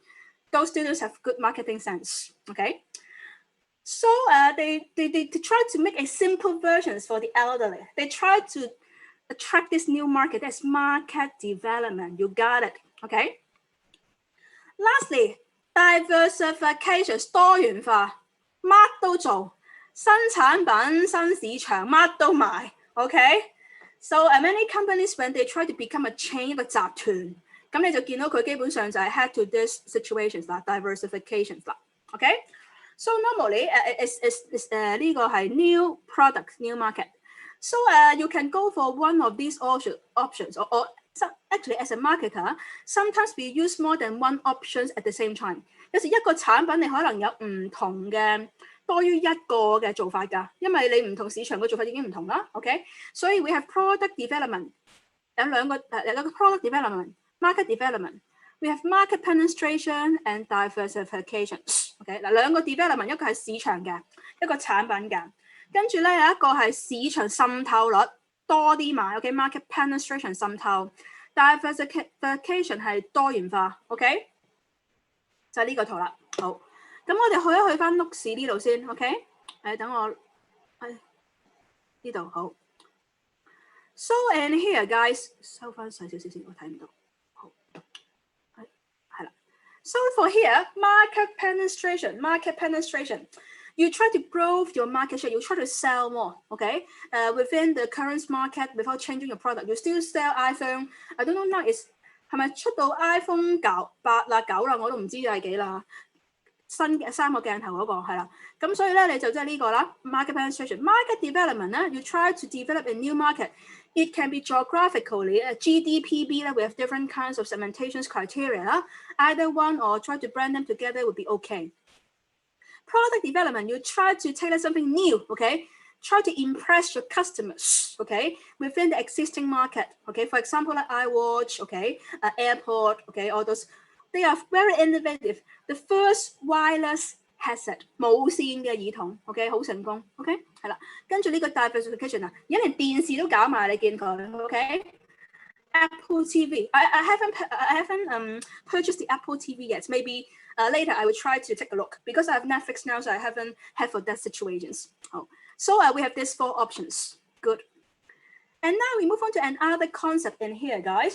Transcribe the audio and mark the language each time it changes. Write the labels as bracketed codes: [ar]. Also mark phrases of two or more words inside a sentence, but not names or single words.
[en] Those students have good marketing sense. Okay, so they try to make a simple versions for the elderly. They try to attract this new market. That's market development. You got it. Okay. Lastly, diversification [yue] 多元化，乜都做，新產品、新市場，乜都賣。 [en] OK， so many companies when they try to become a chain [yue] 一個集團，咁你就見到佢基本上就係 [en] head to this situations 啦 ，diversifications 啦。OK，so normally is [yue] 呢個係 [en] new products new market。So you can go for one of these options or actually as a marketer, sometimes we use more than one options at the same time. [yue] 有時一個產品你可能有唔同嘅多於一個嘅做法㗎，因為你唔同市場嘅做法已經唔同啦。OK， 所以 [en] we have product development [yue] 有兩個 [en] product development、market development。 We have market penetration and diversification。 [yue] OK， 嗱兩個 development 一個係市場嘅，一個產品嘅。跟住咧有一個係市場滲透率多啲買 ，OK， [en] market penetration [yue] 滲透 ，diversification 係多元化 ，OK， 就係呢個圖啦。好，咁我哋去翻碌市呢度先 ，OK， 等我呢度好。 [en] So and here guys， [yue] 收翻細少少先，我睇唔到。 [en] 好，係啦。So for here market penetration。You try to grow your market share. You try to sell more, okay? Within the current market, without changing your product, you still sell iPhone. I don't know now is [yue] 係咪出到 iPhone 8啦9啦，我都唔知係幾啦。新嘅3個鏡頭嗰個係啦，咁所以咧你就即係呢個啦。 [en] Market penetration、market development [yue] 咧 ， [en] you try to develop a new market. It can be geographically, GDPB 咧，we have different kinds of segmentation criteria 啦。Either one or try to blend them together would be okay.Product development, you try to tailor something new, okay? Try to impress your customers, okay? Within the existing market, okay? For example, like iWatch, okay? Airport, okay? All those, they are very innovative. The first wireless headset, [yue] 無線嘅耳筒 ，OK？ 好成功 ，OK？係啦，跟住呢個 diversification 啊，而家連電視都搞埋，你見佢 ，OK？ [en] Apple TV, I haven't purchased the Apple TV yet. Maybe.Later, I will try to take a look because I have Netflix now, so I haven't had for that situations. So we have these 4 options. Good. And now we move on to another concept in here, guys.